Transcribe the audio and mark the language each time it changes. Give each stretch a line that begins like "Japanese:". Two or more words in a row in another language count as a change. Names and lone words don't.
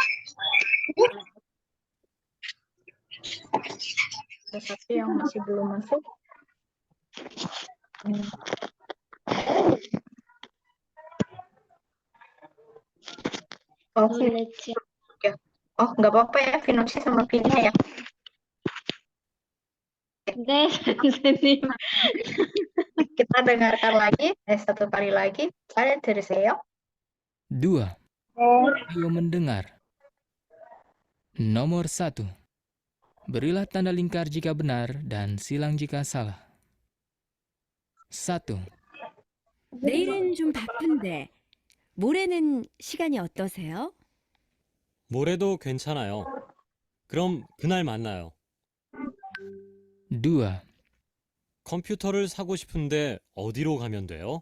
Indonesian: Ada satu yang masih belum masuk. Oh, ya. Oh, nggak apa-apa ya, Vinoksi sama Pinia ya.
Korean: 네, 선생님.
Indonesian: Kita dengarkan lagi, satu kali lagi. Saya terseyo. 2. Ayo mendengar. Nomor 1. Berilah tanda lingkar jika benar dan silang jika salah. 1.
Korean: 내일은 좀 바쁜데 모레는 시간이 어떠세요? 모레도 괜찮아요. 그럼 그날 만나요. 2. 컴퓨터를 사고 싶은데 어디로 가면 돼요?